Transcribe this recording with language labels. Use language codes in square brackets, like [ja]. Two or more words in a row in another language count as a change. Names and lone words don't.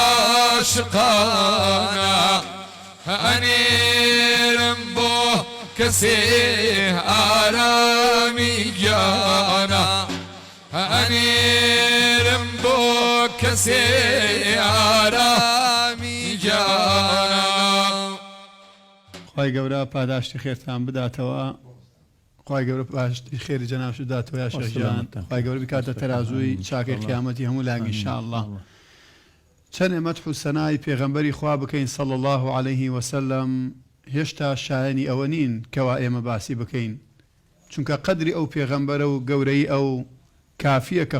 [ckb] عاشقانا أنيرم بو كسي آرامي جانا أنيرم بو كسي آرامي جانا خی گەورە پاداشتی خێرتان بداتەوە خی گەورە پاداشتی خێری جەنابش بداتەوە یا شێخجان خی گەورە بکاتە تەرازووی چاکەی قیامەتی هەموو لاگی ئینشاءالله چەند مەدح و سەنای پێغەمبەری خوا بکەین [ar] صلی الله عليه وسلم [ckb] هێشتا شایەنی ئەوە نین کەوا ئێمە باسی بکەین چونکە قەدری ئەو پێغەمبەرە و گەورەی ئەو کافیە کە